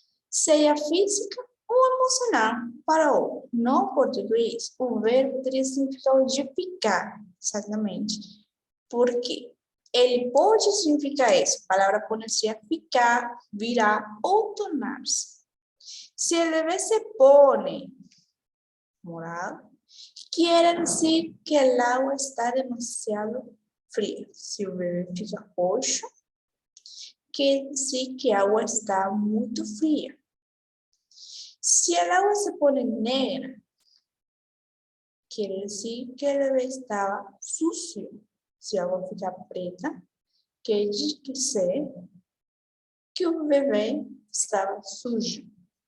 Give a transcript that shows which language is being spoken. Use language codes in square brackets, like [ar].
[pt] Seja física ou emocional. Para o no português, o verbo teria significado de ficar, exatamente. Por quê? Ele pode significar isso. A palavra poner-se a ficar, virar ou tornar-se. [es] Se el verbo se pone morado, quiere decir que el agua está demasiado fría. [pt] Se o verbo fica roxo, quer dizer que a água está muito fria. Se a água [es] se pone negra, [pt] quer dizer que o bebê estava sucio. Se a água ficar preta, quer dizer que o bebê estava sujo.